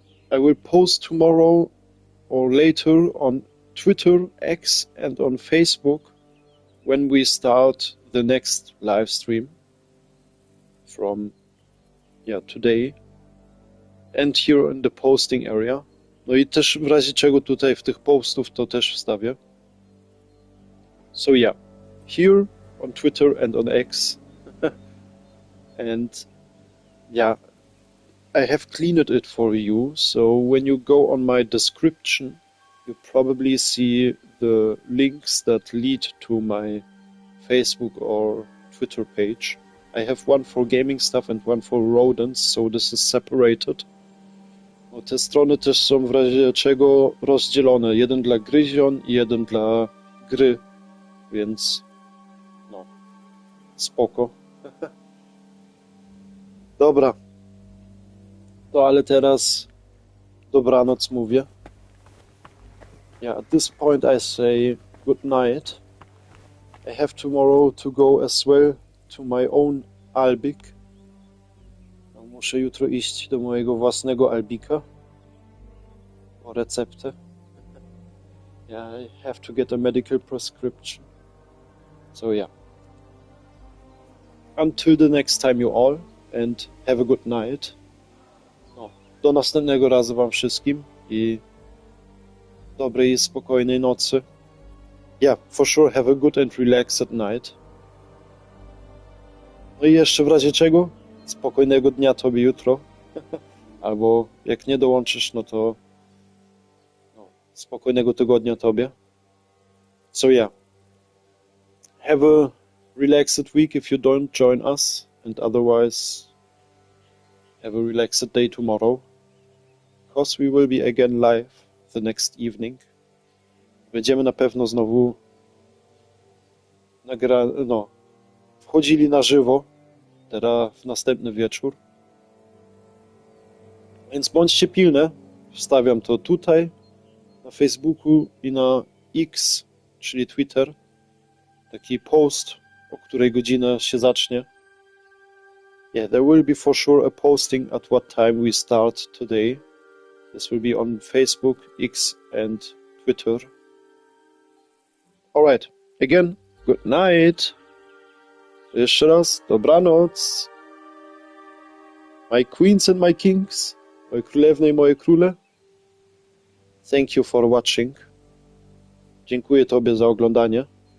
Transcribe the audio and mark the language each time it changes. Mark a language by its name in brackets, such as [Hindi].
[English] I will post tomorrow or later on Twitter, X, and on Facebook when we start the next live stream from today, and here in the posting area. [Polish] No i też w razie czego tutaj w tych postów to też wstawię. [English] So yeah, here on Twitter and on X. And yeah, I have cleaned it for you, so when you go on my description, you probably see the links that lead to my Facebook or Twitter page. I have one for gaming stuff and one for rodents, so this is separated. [Polish] No, te strony też są w razie czego rozdzielone. Jeden dla gryzion i jeden dla gry, więc no, spoko. Dobra. To ale teraz dobranoc mówię. [English] Yeah, at this point I say good night. I have tomorrow to go as well to my own albik. [Polish] No, muszę jutro iść do mojego własnego albika po receptę. [English] Yeah, I have to get a medical prescription. So yeah. Until the next time you all, and have a good night. [Polish] No, do następnego razu wam wszystkim i dobrej, spokojnej nocy. [English] Yeah, for sure have a good and relaxed night. [Polish] No i jeszcze w razie czego, spokojnego dnia tobie jutro. Albo jak nie dołączysz, no to spokojnego tygodnia tobie. [English] So yeah, have a relaxed week if you don't join us, and otherwise have a relaxed day tomorrow, because we will be again live the next evening. [Polish] Będziemy na pewno znowu wchodzili na żywo teraz w następny wieczór. Więc bądźcie pilne. Wstawiam to tutaj na Facebooku i na X, czyli Twitter. Taki post, o której godzina się zacznie. [English] Yeah, there will be for sure a posting at what time we start today. This will be on Facebook, X and Twitter. Alright, again, good night. [Polish] Jeszcze raz, dobranoc. [English] My queens and my kings, [Polish] moje królewne i moje króle. [English] Thank you for watching. [Polish] Dziękuję tobie za oglądanie.